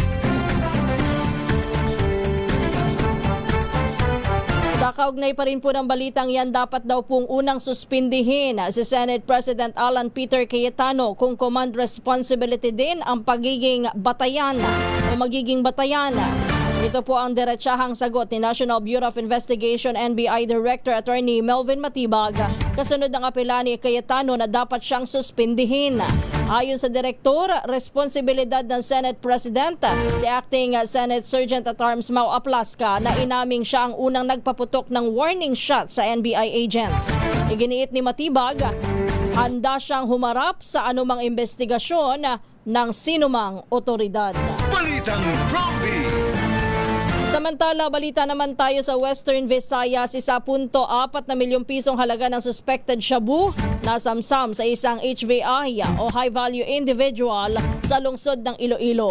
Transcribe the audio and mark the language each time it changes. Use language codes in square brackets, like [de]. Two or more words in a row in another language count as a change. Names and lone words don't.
[tl] Sa kaugnay pa rin po ng balitang yan, dapat daw pong unang suspindihin si Senate President Alan Peter Cayetano kung [en] command responsibility [tl] din ang pagiging batayan o magiging batayan. Ito po ang diretsahang sagot ni National Bureau of Investigation NBI Director Attorney Melvin Matibag kasunod ng apela ni Cayetano na dapat siyang suspindihin. Ayon sa direktor, responsibilidad ng Senate President si Acting Senate Sergeant at Arms Mau Aplaska na inaming siya ang unang nagpaputok ng [en] warning shot [tl] sa [en] NBI agents. [tl] Iginiit ni Matibag, handa siyang humarap sa anumang investigasyon ng sinumang otoridad. Balitang Prompty. Samantala, balita naman tayo sa Western Visayas, 1.4 na milyong pisong halaga ng suspected shabu na samsam sa isang HVI o [en] high-value individual [tl] sa lungsod ng Iloilo.